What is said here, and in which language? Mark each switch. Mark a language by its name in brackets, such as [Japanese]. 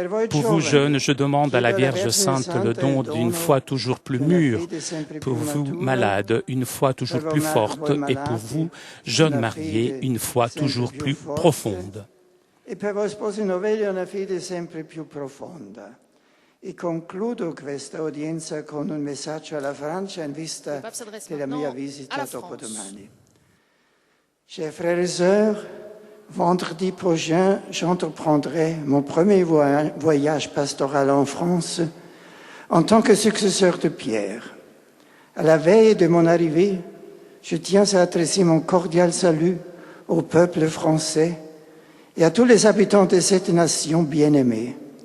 [French] Pour vous jeunes, je demande à la Vierge Sainte le don d'une foi toujours plus mûre, pour vous malades, une foi toujours plus forte, et pour vous jeunes mariés, une foi toujours plus profonde. [Italian] E per voi sposi novelli una fede sempre più profonda. E concludo questa udienza con un messaggio alla Francia in vista della mia visita dopodomani. [French] Chers frères et sœurs, vendredi prochain, j'entreprendrai mon premier voyage pastoral en France en tant que successeur de Pierre. À la veille de mon arrivée, je tiens à adresser mon cordial salut au peuple français et à tous les habitants de cette nation bien-aimée.